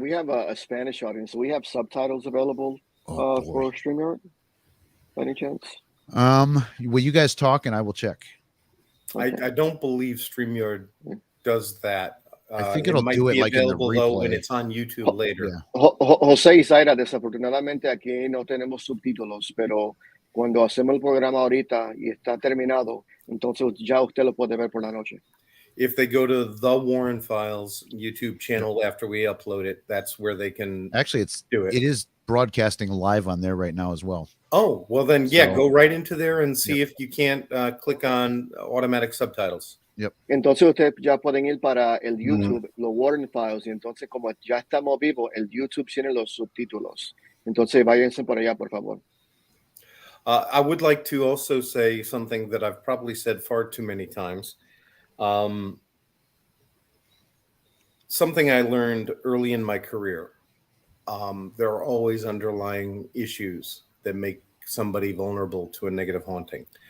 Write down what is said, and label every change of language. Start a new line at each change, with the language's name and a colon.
English: We have a Spanish audience. So we have subtitles available for StreamYard by any chance? Will you guys talk and I will check? Okay. I don't believe StreamYard does that. I think it'll do it like in the replay. Though, when it's on YouTube later. Yeah.
Spanish: José y Zaira, desafortunadamente aquí no tenemos subtítulos, pero cuando hacemos el programa ahorita y está terminado, entonces ya usted lo puede ver por la noche.
English: If they go to the Warren Files YouTube channel after we upload it, that's where they can do it. It is broadcasting live on there right now as well. Oh, well then, go right into there and see if you can't click on automatic subtitles. Yep.
Spanish: Entonces ustedes ya pueden ir para el YouTube, los Warren Files, y entonces como ya estamos vivos, el YouTube tiene los subtítulos. Entonces váyanse por allá, por favor.
English: I would like to also say something that I've probably said far too many times. Something I learned early in my career. There are always underlying issues that make somebody vulnerable to a negative haunting.